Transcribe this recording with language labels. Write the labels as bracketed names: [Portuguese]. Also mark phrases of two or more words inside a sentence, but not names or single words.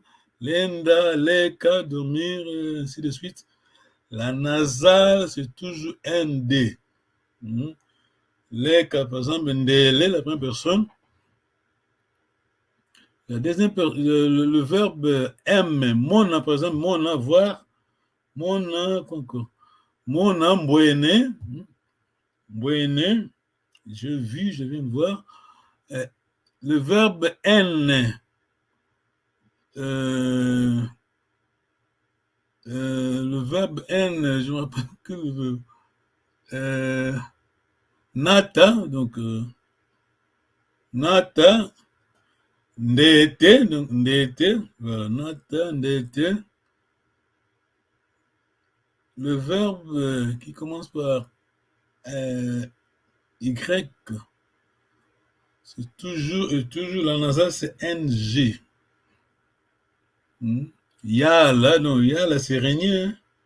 [Kongo] Lenda, leka, [French] dormir, ainsi de suite. La nasale, c'est toujours ND. Leka, par exemple, ndele, la première personne. La deuxième, le verbe M, mona, par exemple, [Kongo] mona, voir, mona, mona, mbwene, mbwene, [French] je vis, je viens de voir. Le verbe N, le verbe N, je me rappelle que le verbe nata, donc [Kongo] nata, ndete, [French] donc ndete, voilà, [Kongo] nata, ndete. [French] Le verbe qui commence par Y, c'est toujours la nasale, c'est NG. Yala, non, Yala, c'est régner, hein?